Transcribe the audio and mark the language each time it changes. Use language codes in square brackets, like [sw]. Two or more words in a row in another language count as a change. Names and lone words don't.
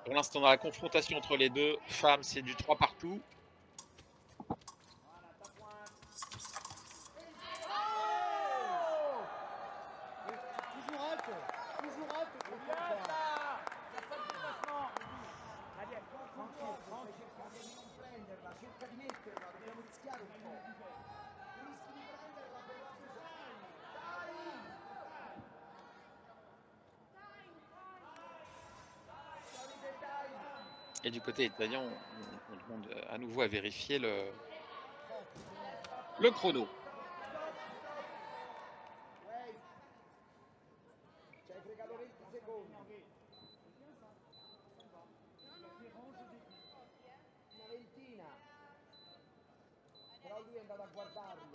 [fr] Pour l'instant, dans la confrontation entre les deux femmes, c'est du 3 partout. Toujours halte. Toujours halte. Daniel, tranquille, tranquille. [it] Non prenderla, cerca di metterla, dobbiamo rischiare un po'. Rischi di prenderla per la [fr] Et du côté italien, on demande à nouveau à vérifier le chrono. [it] Ci hai fregato 20 secondi. Una ventina. Però lui è andato a guardarlo.